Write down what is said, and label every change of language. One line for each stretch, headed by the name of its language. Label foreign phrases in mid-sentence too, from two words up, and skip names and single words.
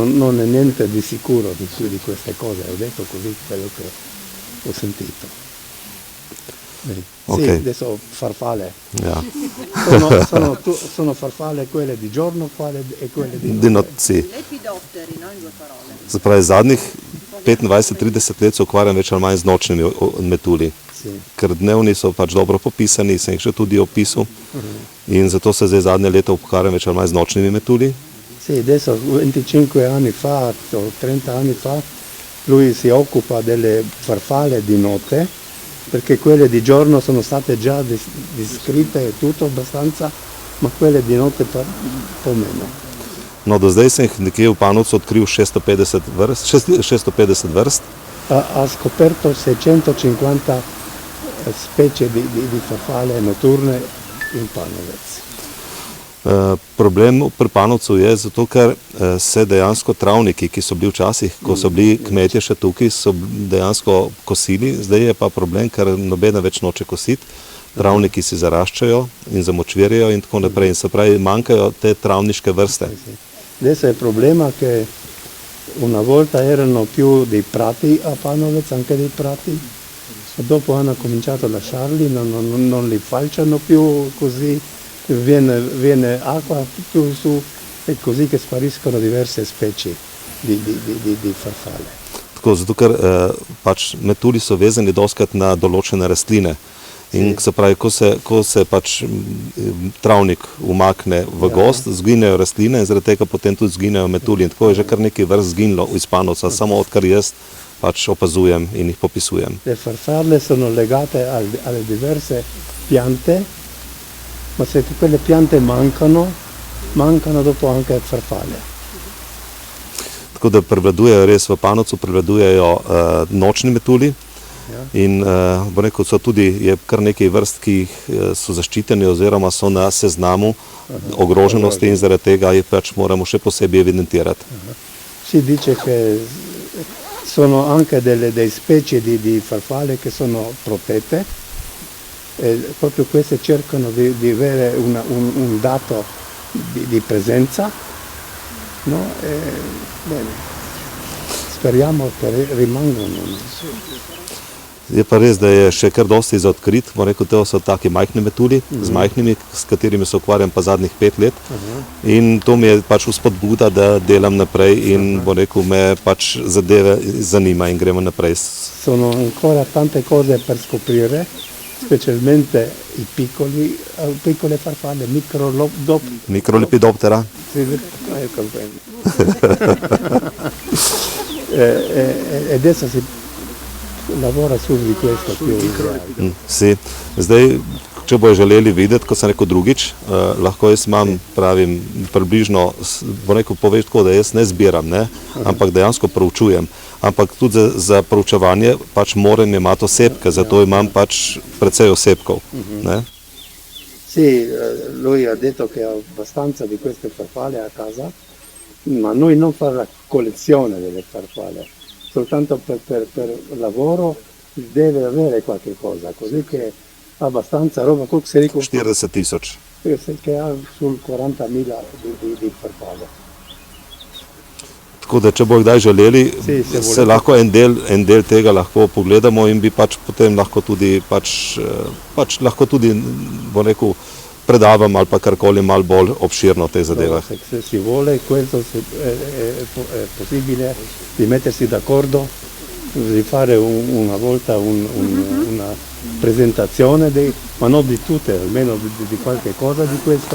Italian: Non è niente di sicuro di queste cose, ho detto così quello che ho sentito. Sì, Ok. adesso farfalle. Ja. Sono farfalle quelle di giorno e quelle di Di notte. sì. Lepidotteri, no? In due parole.
Slovenian: Se pravi, zadnjih 25-30 let se ukvarjam več ali manj z nočnimi metulji. Sì. Ker dnevni so pač dobro popisani, sem jih še tudi opisal. In zato se zdaj zadnje leto ukvarjam več ali manj z nočnimi metulji.
Italian: Sì, adesso 25 anni fa o 30 anni fa lui si occupa delle farfalle di notte perché quelle di giorno sono state già descritte e tutto abbastanza, ma quelle di notte un po' meno.
Slovenian: No, do zdaj sem jih nekje v Panovcu odkril 650 vrst.
Italian: Ha scoperto 650 specie di farfalle notturne in Panovec.
Slovenian: Problem pri Panovcu je zato, ker se dejansko travniki, ki so bili včasih, ko so bili kmetje še tukaj, so dejansko kosili, zdaj je pa problem, ker nobena več noče kositi. Travniki si zaraščajo in zamočvirjajo in tako naprej. In se pravi, manjkajo te travniške vrste.
Italian: Adesso il problema è che una volta erano più dei prati a Panovec, anche dei prati, e dopo hanno cominciato a lasciarli, non li falciano più così, viene acqua più su e così che spariscono diverse specie di farfalle.
Slovenian: Tako, zato ker pač metulji so vezani dostikrat na določene rastline. In se pravi, ko se pač travnik umakne v gozd, zginejo rastline in zaradi tega potem tudi zginejo metulji. In tako je že kar nekaj vrst zginilo iz Panovca, samo odkar jaz pač opazujem in jih popisujem.
Italian: Le farfalle sono legate alle diverse piante, ma se quelle piante mancano dopo anche farfalle.
Slovenian: Tako da prevladujejo res v Panovcu, prevladujejo nočni metulji. In bo rekel, je kar nekaj vrst, ki so zaščiteni oziroma so na seznamu ogroženosti in zaradi tega jih pač moramo še posebej evidentirati.
Italian: Si dice che sono anche delle specie di farfalle che sono protette e proprio queste cercano di avere un dato di presenza, no? Bene, speriamo che rimangano.
Slovenian: Je pa res, da je še kar dosti za odkrit. Bom rekel, to so taki majhni metulji, z majhnimi, s katerimi se ukvarjam pa zadnjih 5 let. In to mi je pač vzpodbuda, da delam naprej in bom rekel, me pač zadeve zanima in gremo naprej.
Italian: Sono ancora tante cose per scoprire, specialmente i piccole farfalle, Mikrolepidoptera. E adesso si lavora su di questo più. Sì.
Slovenian: Zdaj, če bojo želeli videti, kot sem rekel drugič, lahko jaz imam, pravim, približno, bo rekel, poveš tako, da jaz ne zbiram, ne, ampak dejansko proučujem. Ampak tudi za proučevanje pač moram imati osebke, zato imam pač precej osebkov. Ne.
Italian: Sì, lui ha detto che ha abbastanza di queste farfalle a casa, ma noi non fare la collezione delle farfalle, soltanto per lavoro deve avere qualche cosa, così che ha abbastanza roba, se dico 40.000. che ha sul 40.000 di farfalle.
Slovenian: Tako da, če bo kdaj želeli, se lahko en del tega lahko pogledamo in bi pač potem lahko tudi, lahko tudi, bo rekel, predavam ali pa karkoli malo bolj obširno o tej zadevah.
Italian: Se si vuole, questo è possibile di mettersi d'accordo, di fare una volta una presentazione, ma non di tutte, almeno di qualche cosa di questo.